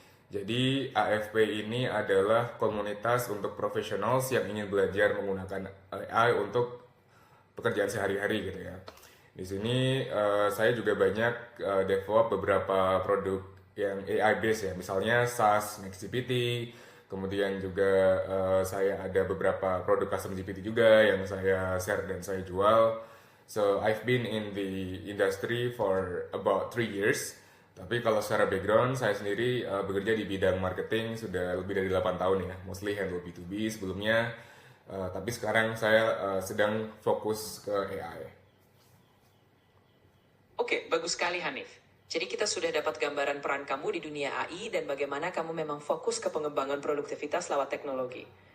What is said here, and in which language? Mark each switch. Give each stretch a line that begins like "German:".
Indonesian: Jadi, AFP ini adalah komunitas untuk profesionals yang ingin belajar menggunakan AI untuk pekerjaan sehari-hari gitu ya. Di sini saya juga banyak develop beberapa produk yang AI based ya, misalnya SaaS NextGPT, kemudian juga saya ada beberapa produk custom GPT juga yang saya share dan saya jual.
English: So I've been in the industry for about 3 years.
Indonesian: Tapi kalau secara background saya sendiri bekerja di bidang marketing sudah lebih dari 8 tahun ya, mostly handle B2B sebelumnya. Tapi sekarang saya sedang fokus ke AI. Oke, bagus sekali Hanif. Jadi kita sudah dapat gambaran peran kamu di dunia AI dan bagaimana kamu memang fokus ke pengembangan produktivitas lewat teknologi.